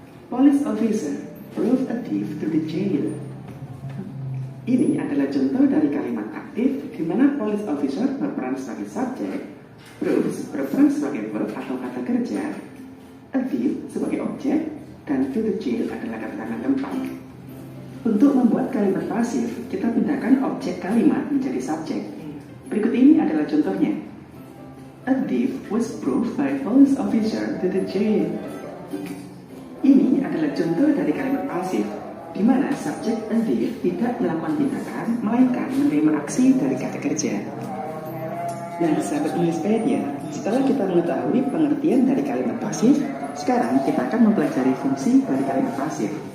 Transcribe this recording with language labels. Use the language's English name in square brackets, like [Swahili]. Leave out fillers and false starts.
[English] Police officer drove a thief to the jail. [Indonesian] Ini adalah contoh dari kalimat aktif di mana police officer berperan sebagai subjek, Bruce berperan sebagai verb atau kata kerja, a thief sebagai objek, dan to the jail adalah keterangan tempat. Untuk membuat kalimat pasif, kita pindahkan objek kalimat menjadi subjek. Berikut ini adalah contohnya. [English] A thief was brought by police officer to the jail. [Indonesian] Ini adalah contoh dari kalimat pasif, di mana subjek a thief tidak melakukan tindakan, melainkan menerima aksi dari kata kerja. Nah, sahabat Englishpedia, setelah kita mengetahui pengertian dari kalimat pasif, sekarang kita akan mempelajari fungsi dari kalimat pasif.